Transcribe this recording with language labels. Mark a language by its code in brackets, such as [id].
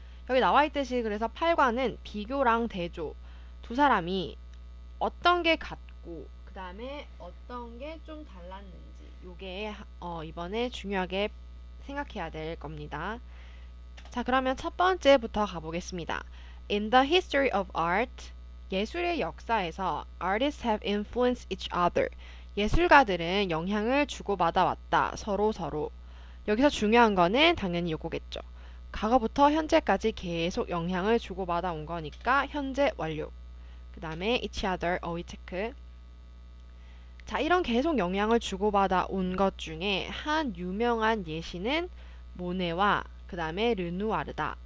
[ko] 여기 나와 있듯이 그래서 8과는 비교랑 대조, 두 사람이 어떤 게 같고 그다음에 어떤 게 좀 달랐는지 요게 이번에 중요하게 생각해야 될 겁니다. 자, 그러면 첫 번째부터 가보겠습니다. [en] In the history of art, [ko] 예술의 역사에서 [en] artists have influenced each other. [ko] 예술가들은 영향을 주고받아 왔다. 서로. 여기서 중요한 거는 당연히 요거겠죠. 과거부터 현재까지 계속 영향을 주고받아 온 거니까 현재 완료. 그 다음에 each other 어휘 체크. 자, 이런 계속 영향을 주고받아 온 것 중에 한 유명한 예시는 모네와 그 다음에 르누아르다.